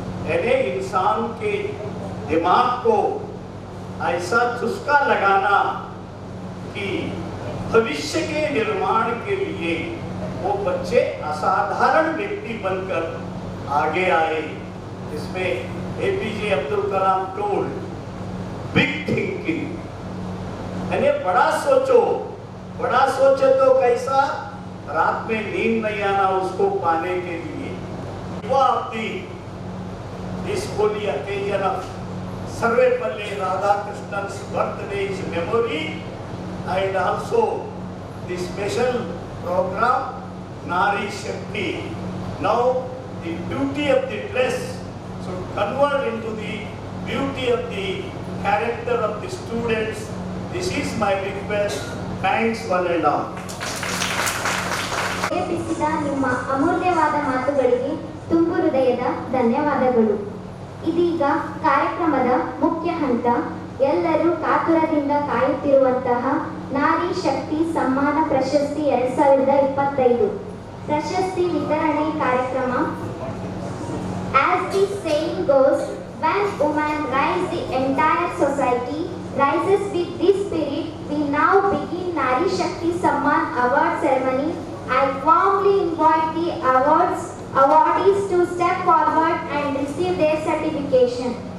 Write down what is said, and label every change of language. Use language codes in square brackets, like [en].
[hi] यानी इंसान के दिमाग को ऐसा चुस्का लगाना कि भविष्य के निर्माण के लिए वो बच्चे असाधारण व्यक्ति बनकर आगे आए. इसमें APJ Abdul Kalam [en] told big thinking, [hi] यानी बड़ा सोचो. बड़ा सोचे तो कैसा, रात में नींद नहीं आना उसको पाने के लिए. [en] This holy occasion of Sarvepalli Radhakrishnan's birthday is memory, and also the special program Nari Shakti. Now the beauty of the dress should convert into the beauty of the character of the students. This is my request. Thanks one and all. [kn] ಪ್ರೇರೇಪಿಸಿದ ನಿಮ್ಮ ಅಮೂಲ್ಯವಾದ ಮಾತುಗಳಿಗೆ ತುಂಬು ಹೃದಯದ ಧನ್ಯವಾದಗಳು. ಇದೀಗ ಕಾರ್ಯಕ್ರಮದ ಮುಖ್ಯ ಹಂತ, ಎಲ್ಲರೂ ಕಾತುರದಿಂದ ಕಾಯುತ್ತಿರುವಂತಹ ನಾರಿ ಶಕ್ತಿ ಸಮ್ಮಾನ ಪ್ರಶಸ್ತಿ 2025 ಪ್ರಶಸ್ತಿ ವಿತರಣೆ ಕಾರ್ಯಕ್ರಮ. [en] As the saying goes, when women rise, the entire society rises. With this spirit, we now begin Nari Shakti Samman Award ceremony. I warmly invite the awardees to step forward and receive their certification.